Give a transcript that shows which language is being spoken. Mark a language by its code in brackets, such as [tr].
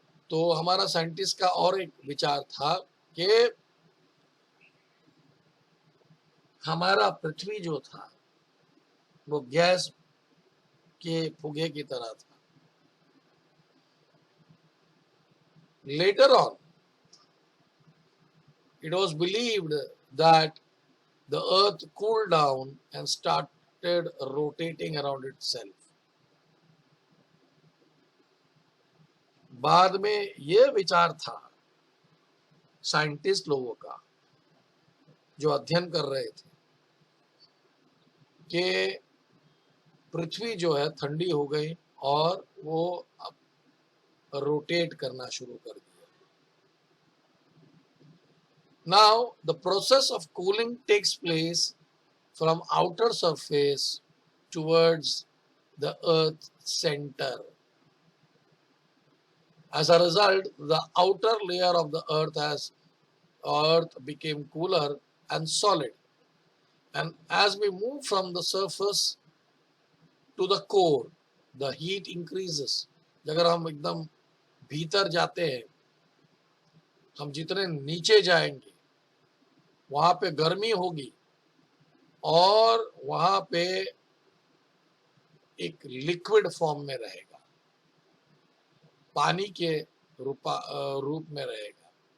[hi] तो हमारा साइंटिस्ट का और एक विचार था कि हमारा पृथ्वी जो था वो गैस के फुगे की तरह था। [en] Later on, it was believed that the earth cooled down and started rotating around itself. [hi] बाद में यह विचार था साइंटिस्ट लोगों का जो अध्ययन कर रहे थे कि पृथ्वी जो है ठंडी हो गई और वो अब रोटेट करना शुरू कर दिया। [en] Now the process of cooling takes place from outer surface towards the earth center. As a result, the outer layer of the earth became cooler and solid. And as we move from the surface to the core, the heat increases. [hi] अगर हम एकदम भीतर जाते हैं, हम जितने नीचे जाएंगे वहां पे गर्मी होगी और वहां पे एक लिक्विड फॉर्म में रहेगा, पानी के रूप में रहेगा।